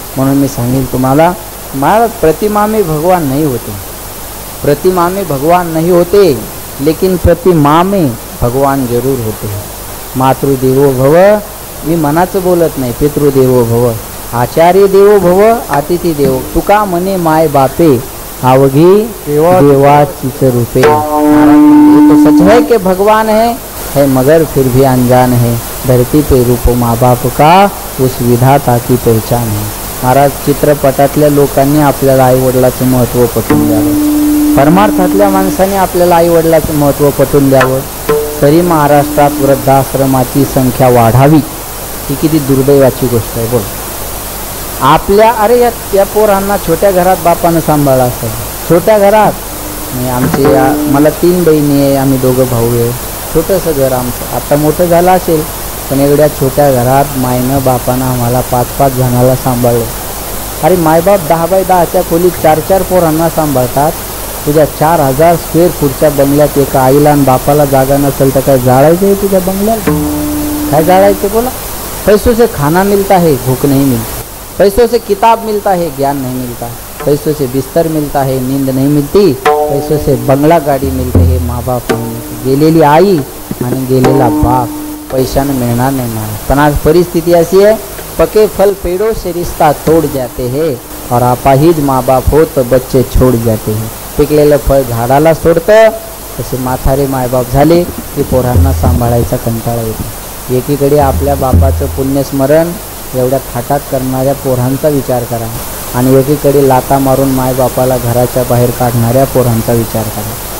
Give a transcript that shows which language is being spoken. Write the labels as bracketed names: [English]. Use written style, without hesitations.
[Marathi] म्हणून मी सांगेल तुम्हाला, महाराज [Hindi] प्रतिमा में भगवान नहीं होते, प्रतिमा में भगवान नहीं होते, लेकिन प्रतिमा में भगवान जरूर होते. [Sanskrit] मातृदेवो भव, [Marathi] मी मनाचं बोलत नाही, [Sanskrit] पितृदेवो भव, आचार्य देवो भव, अतिथी देवो. [Marathi] तुका मने माय बापे, आवघी देवाचीच रूपे. [Hindi] तो सच है कि भगवान है मगर फिर भी अनजान है, धरती पे रूप माँ बाप का उस विधाता की पहचान है. [Marathi] महाराज, चित्रपटातल्या लोकांनी आपल्याला आईवडिलाचं महत्त्व पटवून द्यावं, परमार्थातल्या माणसाने आपल्याला आईवडिलाचं महत्त्व पटवून द्यावं, तरी महाराष्ट्रात वृद्धाश्रमाची संख्या वाढावी. ही किती दुर्दैवाची गोष्ट आहे. बोल आपल्या, अरे या पोरांना छोट्या घरात बापानं सांभाळलं असेल, छोट्या घरात. मी मला 3 बहिणी आहे, आम्ही 2 भाऊ आहे. छोटंसं घर आमचं, आता मोठं झालं असेल, पण एवढ्या छोट्या घरात मायनं बापानं आम्हाला 5-5 जणाला सांभाळलं. अरे मायबाप 10 बाय 10च्या खोलीत 4-4 पोरांना सांभाळतात. तुझ्या 4000 स्क्वेअर फूटच्या बंगल्यात एका आईला आणि बापाला जागा नसेल तर काय जाळायचं आहे तुझ्या बंगल्याला? काय जाळायचं बोला? [Hindi] पैसों से खाना मिलता है, भूख नहीं मिलती. पैसों से किताब मिलता है, ज्ञान नहीं मिलता. पैसों से बिस्तर मिलता है, नींद नहीं मिलती. पैसों से बंगला गाडी मिलते है, माँ बाप नहीं मिळते. [Marathi] गेलेली आई आणि गेलेला बाप पैशानं मिळणार नाही मला. पण आज परिस्थिती अशी आहे, [Hindi] पके फल पेड़ों से रिश्ता तोड़ जाते हैं और अपाहिज माँ बाप हो तो बच्चे छोड़ जाते हैं. [Marathi] पिकलेलं फळ झाडाला सोडतं, तसे म्हातारे मायबाप झाले की पोरांना सांभाळायचा कंटाळा येतो. एकीकडे आपल्या बापाचं पुण्यस्मरण एवढ्या थाटात करणाऱ्या पोरांचा विचार करा आणि एकीकडे लाता मारून मायबापाला घराच्या बाहेर काढणाऱ्या पोरांचा विचार करा.